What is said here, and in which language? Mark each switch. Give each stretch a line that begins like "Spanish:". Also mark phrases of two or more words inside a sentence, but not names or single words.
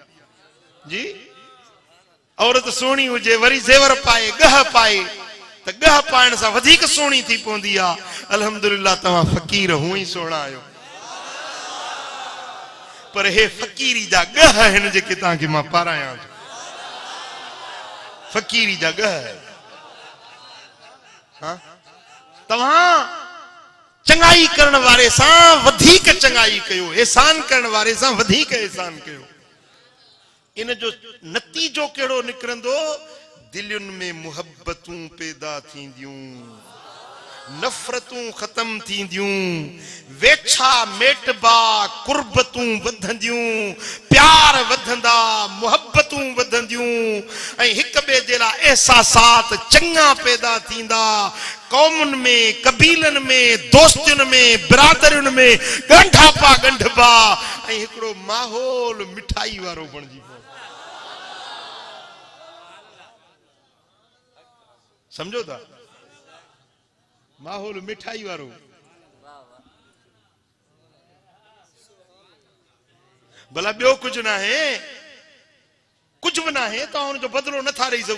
Sindhi: जी औरत सुहिणी हुजे, वरी ज़ेवर पाए, ॻह पाए, त ॻह पाइण सां वधीक सुहिणी थी पवंदी आहे। अल्हम्दुलिल्लाह, तव्हां फ़क़ीर हूं ई सुहिणा आहियो। पर हे फकीरी जा गह हिन जेके तव्हांखे मां पारायां थो। फकीरी जा गह। हाँ तव्हां चंगाई करण वारे सां वधीक चंगाई कयो, एहसान करण वारे सां वधीक एहसान कयो। इन जो नतीजो कहिड़ो निकिरंदो? दिलुनि में मुहब्बतूं पैदा थींदियूं, नफ़रतूं ख़त्म थींदियूं, वेछा मेटबा कुर्बतूं वधंदियूं, प्यार वधंदा, मुहब्बतूं वधंदियूं ऐं हिक ॿिए जे लाइ एहसासात चङा पैदा थींदा। कौमुनि में, कबीलनि में, दोस्तियुनि में, बिरादरियुनि में ॻंढापा ॻंढबा ऐं हिकिड़ो माहौल मिठाई वारो बणिजी पवंदो। समझो था? माहौल मिठाई वारो। भला ॿियो कुझु न आहे, कुझु बि न आहे, तव्हां हुनजो बदिलो नथा ॾेई सघो।